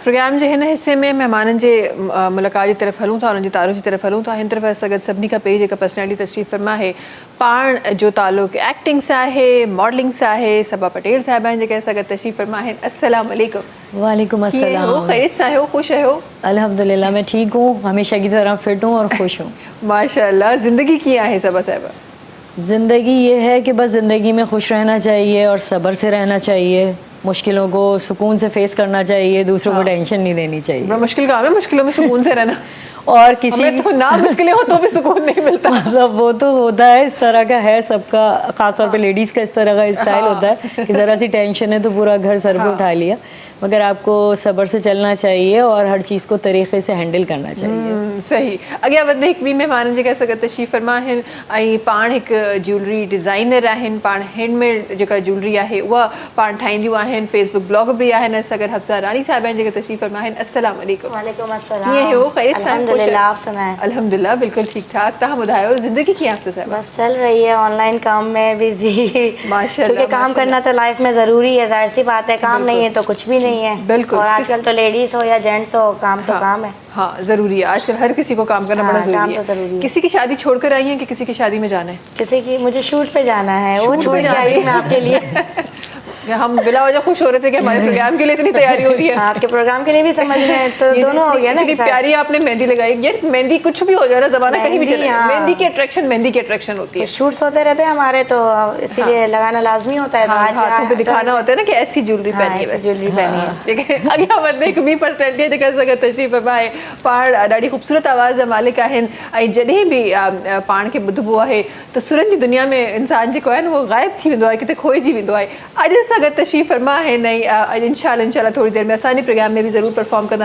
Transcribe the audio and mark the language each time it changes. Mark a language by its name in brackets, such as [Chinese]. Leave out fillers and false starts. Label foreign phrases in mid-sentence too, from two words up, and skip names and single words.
[Sindhi] प्रोग्राम जे हिन हिसे में महिमाननि जे मुलाक़ात जी तरफ़ हलूं था, उन्हनि जी तारीफ़ जी तरफ़ हलूं था। हिन तरफ़ असां गॾु सभिनी खां पहिरीं जेका पर्सनैलिटी तशरीफ़ फरमा आहे, पाण जो तालुक़ एक्टिंग सां आहे, मॉडलिंग सां आहे। सबा पटेल साहिब आहिनि जेके असां गॾु तशरीफ़ फरमा आहिनि। [Arabic] अस्सलाम वालेकुम। वालेकुम अस्सलाम। [Sindhi] ख़ैरियत सां आहियो, ख़ुशि आहियो? [Hindi] अल्हम्दुलिल्लाह मैं ठीक हूँ, हमेशा की तरह फिट हूँ और खुश हूँ। माशाअल्लाह। [Sindhi] ज़िंदगी कीअं आहे सबा साहिबा? [Hindi] ज़िंदगी ये है कि बस ज़िंदगी में खुश रहना चाहिए और सब्र से रहना चाहिए, मुश्किलों को सुकून से फेस करना चाहिए, दूसरों को टेंशन नहीं देनी चाहिए। बड़ा मुश्किल काम है मुश्किलों में सुकून से रहना। और किसी हमें तो ना मुश्किलें हो तो भी सुकून नहीं मिलता। मतलब वो तो होता है, इस तरह का है सबका, खासतौर पे लेडीज़ का इस तरह का स्टाइल होता है कि ज़रा सी टेंशन है तो पूरा घर सर पे उठा लिया। मगर आपको सब्र से चलना चाहिए और हर चीज़ को तरीक़े से हैंडल करना चाहिए। सही। [Sindhi] अॻियां वधंदे हिकु ॿी महिमान जेके असां गॾु तशरीफ़ फरमा आहिनि ऐं पाण हिकु ज्वेलरी डिज़ाइनर आहिनि। पाण हैंडमेड जेका ज्वेलरी आहे उहा पाण ठाहींदियूं आहिनि, फेसबुक ब्लॉग बि आहिनि। असां गॾु हफ्सा रानी साहिब आहिनि जेके तशरीफ़ फरमा आहिनि। [Arabic] अस्सलाम वालेकुम। वालेकुम अस्सलाम। [Sindhi] कीअं हो? ख़ैरियत सां? [Hindi] अल्हम्दुलिल्लाह, आप सुनाएं? अल्हम्दुलिल्लाह बिल्कुल ठीक ठाक। [Sindhi] तव्हां ॿुधायो ज़िंदगी कीअं आहे साहिब? [Hindi] बस चल रही है, ऑनलाइन काम में बिजी। माशाल्लाह। क्योंकि काम करना तो लाइफ में ज़रूरी है, जाहिर सी बात है। काम नहीं है तो कुछ भी नहीं है। बिल्कुल। और आजकल तो लेडीज़ हो या जेंट्स हो, काम तो काम है। हाँ ज़रूरी है, आजकल हर किसी को काम करना बड़ा ज़रूरी है। तो ज़रूरी है। किसी की शादी छोड़कर आई है कि किसी की शादी में जाना है? किसी की मुझे शूट पे जाना है, वो छोड़ के आई हूँ मैं आपके लिए। हम बिला वजह खुश हो रहे थे कि हमारे प्रोग्राम के लिए इतनी तैयारी हो रही है। आपके प्रोग्राम के लिए भी समझ रहे हैं तो दोनों हो गया ना। इतनी प्यारी आपने मेहंदी लगाई। यार मेहंदी कुछ भी हो जा रहा, जमाना कहीं भी चले, मेहंदी की अट्रैक्शन होती है। शूट्स होते रहते हैं हमारे तो इसीलिए लगाना लाजमी होता है। हाथों पे दिखाना होता है ना कि ऐसी ज्वेलरी पहनी है, ज्वेलरी पहनी है। ठीक है। [Sindhi] अॻियां वधंदे हिकु ॿी पर्सनैलिटी जेका असां गॾु तशरीफ़ फरमा आहे। पाण ॾाढी ख़ूबसूरत आवाज़ जा मालिक आहिनि ऐं जॾहिं बि पाण खे ॿुधबो आहे त सुरनि जी दुनिया में इंसान जेको आहे न उहो ग़ाइबु थी वेंदो आहे, किथे खोइजी वेंदो आहे। अॼु असां गॾु तशरीफ़ फरमा आहिनि ऐं इंशाअल्लाह थोड़ी देर में असांजे प्रोग्राम में भी ज़रूर परफॉर्म कंदा।